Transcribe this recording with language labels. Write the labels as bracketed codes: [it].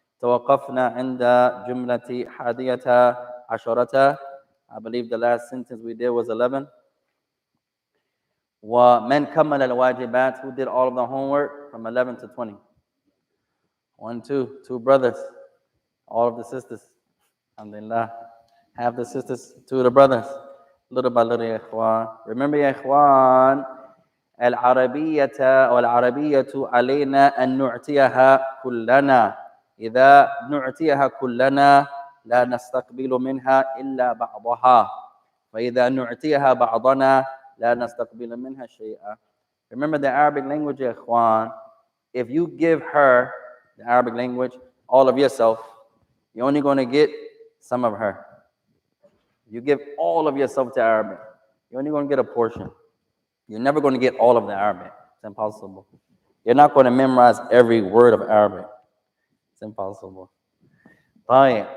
[ar] توقفنا عند جملة حادية عشرة. [en] I believe the last sentence we did was 11. [ar] ومن كمل الواجبات, [en] who did all of the homework from 11 to 20? 1, 2, 2 brothers. All of the sisters. Alhamdulillah. Half the sisters, 2 of the brothers. Little by little يا إخوان. Remember [ar] يا إخوان, العربية والعربية علينا أن نعطيها كلنا. إذا نعطيها كلنا لا نستقبل منها إلا بعضها. فإذا نعطيها بعضنا لا نستقبل منها شيئا. [en] Remember the Arabic language يا إخوان. If you give her the Arabic language, all of yourself, you're only going to get some of her. You give all of yourself to Arabic, you're only going to get a portion. You're never going to get all of the Arabic. It's impossible. You're not going to memorize every word of Arabic. It's impossible. Right.